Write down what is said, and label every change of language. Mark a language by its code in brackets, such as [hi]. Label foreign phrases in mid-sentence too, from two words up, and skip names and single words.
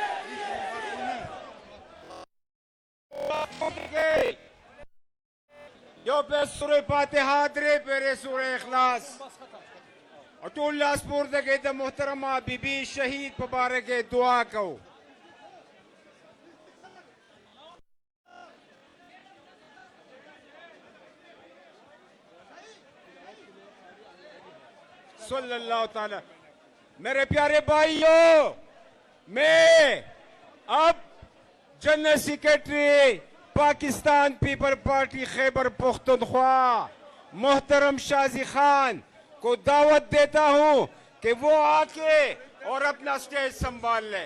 [ps] یو په سوره فاتحه درې پیرې سوره اخلاص او ټول لاس پورته کوي. د محترمه بیبي شهید په باره کې دعا کوو. [ar] صلی اللہ تعالی. [ur] میرے پیارے بھائیوں میں اب جنرل سیکرٹری پاکستان پیپل پارٹی خیبر پختونخوا محترم شازی خان کو دعوت دیتا ہوں کہ وہ آ کے اور اپنا سٹیج سنبھال لے.